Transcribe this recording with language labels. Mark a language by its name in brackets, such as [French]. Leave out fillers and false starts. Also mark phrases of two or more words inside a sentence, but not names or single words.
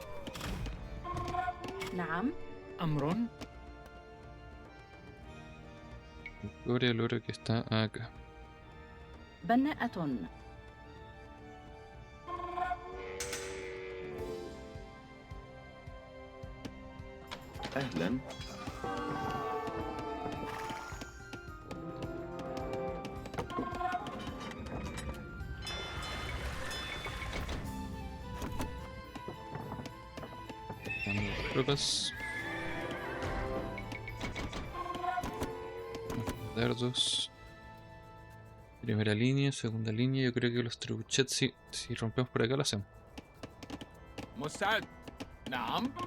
[Arabic] نعم. أمر. [Spanish] Cobre el oro que está acá. [Arabic] بناءة. أهلا. [Spanish] Dando tropas. Dardos. Primera línea, segunda línea. Yo creo que los trebuchets, si rompemos por acá, lo hacemos. [Arabic] مستعد. نعم.